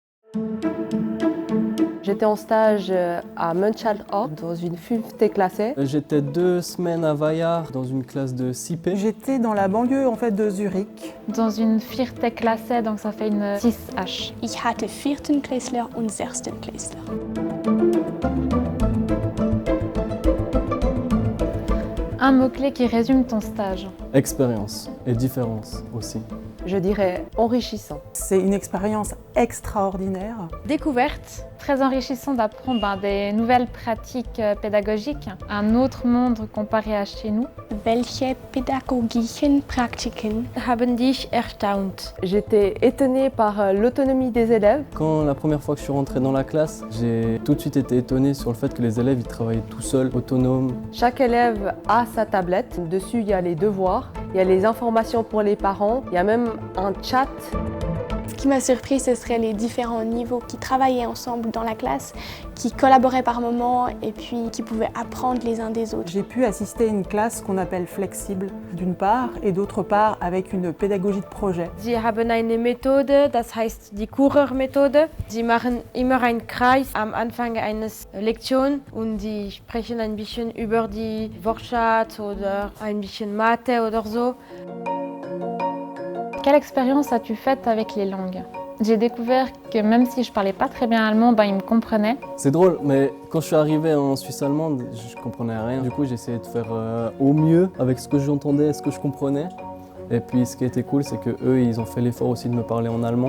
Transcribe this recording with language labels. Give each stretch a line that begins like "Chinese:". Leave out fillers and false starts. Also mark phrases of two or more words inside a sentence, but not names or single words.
French: J'étais en stage à Mönchaldorf dans une fünfte classe. J'étais 2 semaines à Weillard dans une classe de 6P. J'étais dans la banlieue en fait de Zurich. Dans une vierte classe, donc ça fait une 6H.
German: Ich hatte Viertenklässler und Sechstenklässler.
French: Un mot-clé qui résume ton stage. Expérience et différence aussi. Je dirais enrichissant. C'est une expérience extraordinaire. Découverte, très enrichissant d'apprendre des nouvelles pratiques pédagogiques, un autre monde comparé à chez nous.
German: Welche pädagogischen Praktiken Haben dich erstaunt.
French: J'étais étonnée par l'autonomie des élèves. Quand la première fois que je suis rentré dans la classe, j'ai tout de suite été étonné sur le fait que les élèves ils travaillaient tout seuls, autonomes. Chaque élève a sa tablette. Dessus, il y a les devoirs, il y a les informations pour les parents, il y a même un chat. Ce qui m'a surpris, ce serait les différents niveaux qui travaillaient ensemble dans la classe, qui collaboraient par moments et puis qui pouvaient apprendre les uns des autres. J'ai pu assister à une classe qu'on appelle flexible d'une part et d'autre part avec une pédagogie de projet.
German: Sie haben eine Methode, das heißt die Kurer-Methode. Sie machen immer einen Kreis am Anfang eines Lektion und sie sprechen ein bisschen über die Wortschatz oder ein bisschen Mathe oder so.
French: Quelle expérience as-tu faite avec les langues? J'ai découvert que même si je parlais pas très bien allemand, ils me comprenaient. C'est drôle, mais quand je suis arrivé en Suisse allemande, je comprenais rien. Du coup, j'ai essayé de faire au mieux avec ce que j'entendais et ce que je comprenais. Et puis ce qui était cool, c'est que eux, ils ont fait l'effort aussi de me parler en allemand.